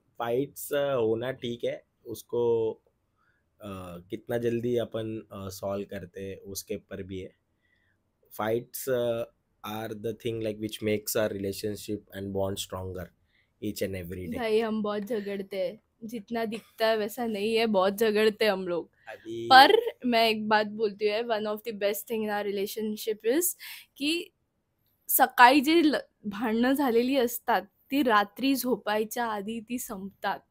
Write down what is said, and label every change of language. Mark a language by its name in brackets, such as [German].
[Hindi] Fights होना ठीक है, उसको कितना जल्दी अपन सॉल्व करते हैं उसके ऊपर भी है. [English] Fights are the thing like which makes our relationship and bond stronger each and every day. [Hindi] भाई हम बहुत झगड़ते हैं, जितना दिखता है वैसा नहीं है, बहुत झगड़ते हैं हम लोग. अभी पर मैं एक बात बोलती हूँ, [English] one of the best thing in our relationship is [Marathi] की सकाळी जे भांडणं झालेली असतात ती रात्री झोपायच्या आधी ती संपतात.